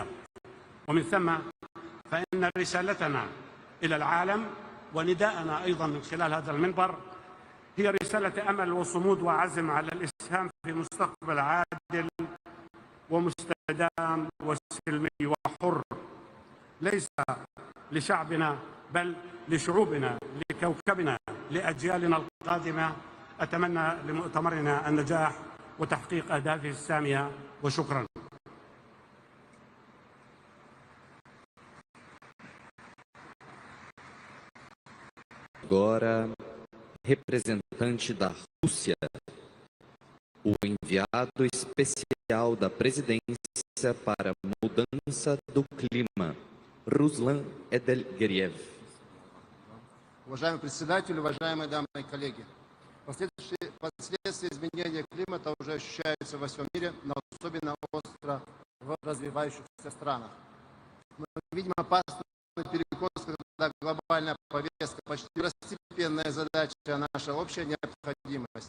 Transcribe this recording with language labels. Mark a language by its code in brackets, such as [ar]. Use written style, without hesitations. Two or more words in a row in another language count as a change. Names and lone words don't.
[ar] ومن ثم فإن رسالتنا إلى العالم ونداءنا أيضا من خلال هذا المنبر هي رسالة أمل وصمود وعزم على الإسهام في مستقبل عادل ومستدام وسلمي وحر، ليس لشعبنا بل لشعوبنا، لكوكبنا، لأجيالنا القادمة. أتمنى لمؤتمرنا النجاح وتحقيق أهدافه السامية، وشكرا. [pt] Agora, representante da Rússia, o enviado especial da presidência para a mudança do clima, Ruslan Edelgeriev. [ru] Уважаемый председатель, уважаемые дамы и коллеги, последствия изменения климата уже ощущаются во всем мире, но особенно остро в развивающихся странах. Мы видим опасный перекос, когда глобальная повестка почти второстепенная задача, а наша общая необходимость.